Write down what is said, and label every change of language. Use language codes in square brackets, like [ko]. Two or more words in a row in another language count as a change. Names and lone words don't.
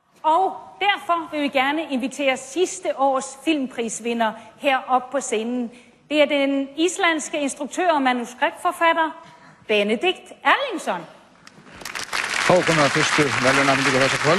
[da] Og derfor vil vi gerne invitere sidste års filmprisvinder herop på scenen. Det er den islandske instruktør og manuskriptforfatter Benedikt Erlingsson. [is] Þá komum við að fyrstu verðlaunafhendingu þessa kvölds.